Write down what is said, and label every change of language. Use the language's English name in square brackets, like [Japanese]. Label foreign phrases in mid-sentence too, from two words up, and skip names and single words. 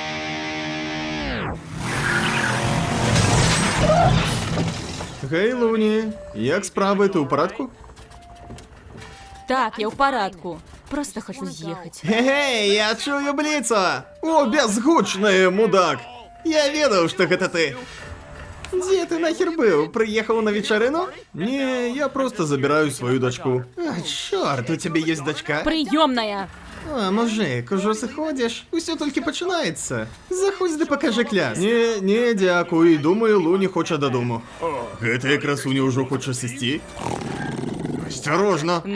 [Belarusian] Гей, Луні, як справи, ти у парадку? Так, я ў парадку. Просто хочу з'ехаць. Гей, я чую бліца! О, бязгучны мудак! Я ведаў, што гэта ты. Дзе ты нахер быў? Прыехаў на вечарыну? Не, я просто забираю свою дочку. А, чорт, у цябе ёсць дачка? Прыёмная. А, мужик, ужо сыходзіш? Усё толькі пачынаецца. Заходзь ды пакажы кляс. Не, дзякуй, думаю, Луні хоча дадому. Гэтая красуня ўжо хоча сысці? Асцярожна.